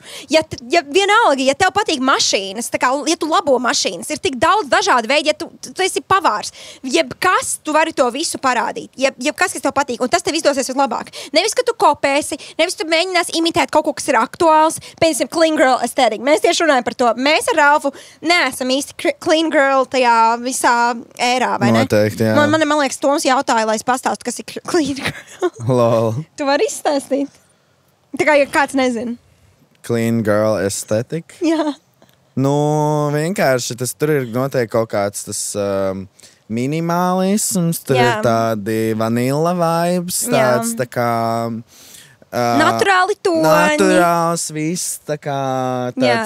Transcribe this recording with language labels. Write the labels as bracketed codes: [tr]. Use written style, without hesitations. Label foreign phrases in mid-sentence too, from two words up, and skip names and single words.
[lv] Ja vienalga, ja tev patīk mašīnas, tā kā, ja tu labo mašīnas, ir tik daudz dažādu veidu, ja tu esi pavārs, jebkas, tu vari to visu parādīt, jebkas, kas tev patīk, un tas tev izdosies vislabāk. Nevis, ka tu kopēsi, nevis tu mēģinās imitēt kaut ko, kas ir aktuāls, piemēram, [en] clean girl aesthetic. [lv] Mēs tieši runājam par to. Mēs ar Ralfu neesam īsti [en] clean girl [lv] tajā visā ērā, vai ne? Noteikti, jā. Man liekas, Toms jautāja, lai es pastāstu, kas ir [en] clean girl. [lv] Lol. Tu vari izstāstīt? Tā kā, ja kāds nezina. [en] Clean girl aesthetic? [lv] Jā. Vienkārši tur ir noteikti kaut kāds tas minimālisms, tur ir tādi [en] vanilla vibes, [lv] tāds tā kā naturāli toņi. Naturāls viss, tā kā tāds...